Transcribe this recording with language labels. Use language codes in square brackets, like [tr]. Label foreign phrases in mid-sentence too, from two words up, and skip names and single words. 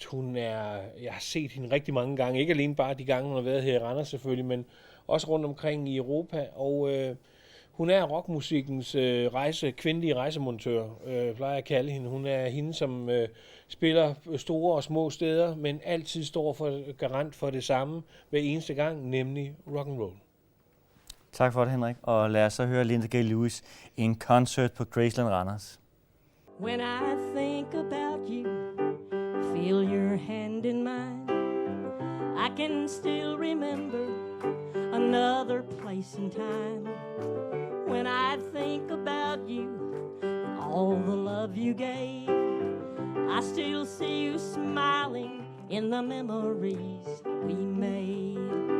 [da] Jeg har set hende rigtig mange gange, ikke alene bare de gange, hun har været her i Randers selvfølgelig, men også rundt omkring i Europa, og hun er rockmusikkens kvindelige rejsemontør, plejer jeg at kalde hende. Hun er hende, som spiller store og små steder, men altid står for garant for det samme hver eneste gang, nemlig [en] rock and roll. [da] Tak for det, Henrik, og lad os så høre Linda Gail Lewis i en koncert på Graceland Randers. [en] When I think about you, feel your hand in mine, I can still remember another place and time. When I think about you and all the love you gave, I still see you smiling in the memories we made.